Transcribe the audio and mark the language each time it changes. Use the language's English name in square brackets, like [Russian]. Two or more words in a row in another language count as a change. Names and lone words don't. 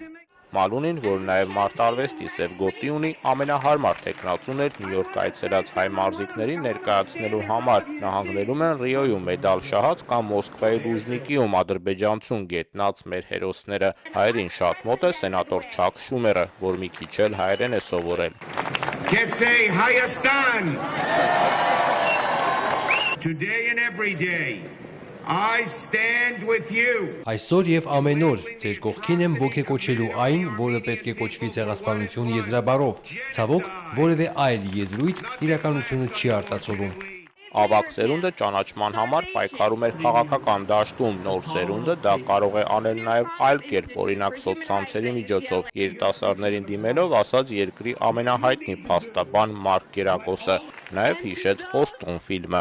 [Armenian] Մալունին, որ նաև մարտարվեստի սև գոտի ունի, ամենահարմար թեկնածուն էր Նյու Յորք այցելած հայ մարզիկներին ներկայացնելու համար։ Նահանգներում են Ռիոյում մեդալ շահած կամ Մոսկվայի Լուժնիկիում ադրբեջանցուն գետնած մեր հերոսները։ Հայերին շատ մոտ է սենատոր Չակ Շումերը, որ մի քիչ էլ հայերեն է սովորել։ [English] Today and every day. I stand with you. [Armenian] Այսօր եւ ամեն օր ձեր կողքին եմ ոգեկոչելու այն, որը պետք է կոչվի ցեղասպանություն եզրաբառով։ Ցավոք, որևէ այլ եզրույթ իրականությունը չի արտացոլում։ Ավագ սերունդը ճանաչման համար պայքարում էր քաղաքական դաշտում, նոր սերունդը դա կարող է անել նաև այլ կերպ, օրինակ սոցցանցերի միջոցով։ Երիտասարդներին դիմելով ասաց երկրի ամենահայտնի փաստաբան Մարկ Գերակոսը, նաև հիշեց Խոստուն ֆիլմը։